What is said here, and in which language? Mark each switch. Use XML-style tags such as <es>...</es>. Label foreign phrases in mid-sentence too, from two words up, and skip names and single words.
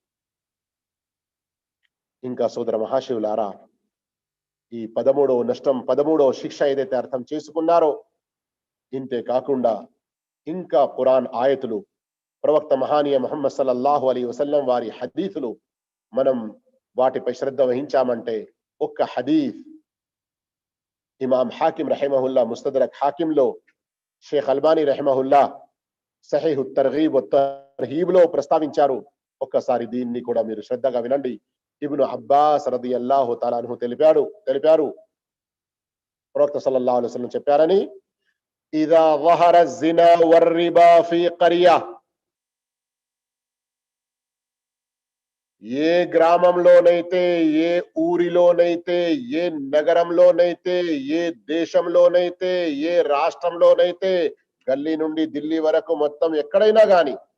<te>ఇంకా సోదర మహాశివులారా, ఈ 13వ నష్టం, 13వ శిక్ష ఏదైతే అర్థం చేసుకున్నారో, ఇంతే కాకుండా ఇంకా ఖురాన్ ఆయతులు, ప్రవక్త మహానీయ ముహమ్మద్</te> <ar>صلى الله عليه وسلم</ar> <te>వారి హదీసులు మనం వాటిపై శ్రద్ధ వహించామంటే, ఒక్క హదీస్ ఇమాం హాకిం రహిమహుల్లా ముస్తదరక్ హాకింలో, షేఖ్ అల్బానీ రహిమహుల్లా సహీహు తర్గీబ్ వ తర్హీబ్ లో ప్రస్తావించారు. ఒక్కసారి దీన్ని కూడా మీరు శ్రద్ధగా వినండి. ఇబ్ను అబ్బాస్</te> <ar>رضي الله تعالى عنه</ar> <te>తెలిపారు ప్రవక్త</te> <ar>صلى الله عليه وسلم</ar> <te>చెప్పారని,</te> <ar>إذا ظهر الزنا والربا في قرية,</ar> <te>ఏ గ్రామంలోనైతే, ఏ ఊరిలోనైతే, ఏ నగరంలోనైతే, ఏ దేశంలోనైతే, ఏ రాష్ట్రంలోనైతే, గల్లీ నుండి ఢిల్లీ వరకు మొత్తం ఎక్కడైనా గాని,</te>